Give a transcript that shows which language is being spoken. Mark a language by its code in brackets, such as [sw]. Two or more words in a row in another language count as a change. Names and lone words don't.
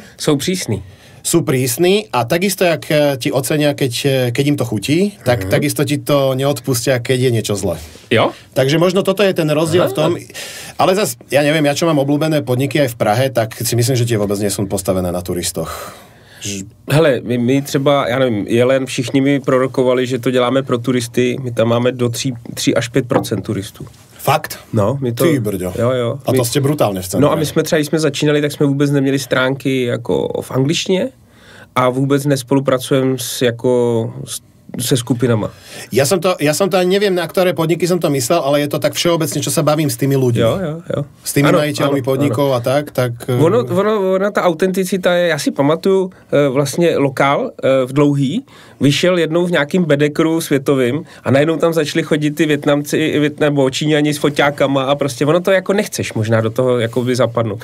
[sk] Sú prísni. Sú prísni a takisto, jak ti ocenia, keď im to chutí, tak takisto ti to neodpustia, keď je niečo zle. [cs] Jo? [sk] Takže možno toto je ten rozdiel v tom. Ale zase, ja neviem, ja čo mám obľúbené podniky aj v Prahe, tak si myslím, že tie vôbec nie sú postavené na turistoch. [cs] Hele, my třeba, já nevím, Jelen, všichni mi prorokovali, že to děláme pro turisty, my tam máme do 3 až 5% turistů. Fakt? No, my to... Ty brďo. Jo. A to jste brutálně v centru. No a my jsme třeba, když jsme začínali, tak jsme vůbec neměli stránky jako v angličtině a vůbec nespolupracujeme se skupinama. [sk] Ja som to ani neviem, na ktoré podniky som to myslel, ale je to tak všeobecne, čo sa bavím s tými ľuďmi. [cs] Jo. [sk] S tými majiteľmi podnikov a tak. [cs] Ona ta autenticita je, já si pamatuju, vlastně lokál v Dlouhý vyšel jednou v nějakým bedekru světovým a najednou tam začali chodit ty Vietnamci nebo Číňani s foťákama a prostě ono to jako nechceš možná do toho jako by zapadnout.